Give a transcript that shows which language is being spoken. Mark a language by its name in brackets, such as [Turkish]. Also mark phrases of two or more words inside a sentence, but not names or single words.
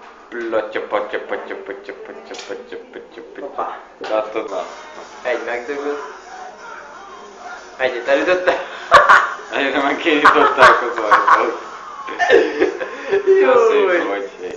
[Hungarian] Platya, patya, patya, patya, patya, patya, patya, patya. Hoppá. Láttad már? Egy megdögött. Egyet elütötte. Egyre meg kinyitották az ajtót. De szép vagy.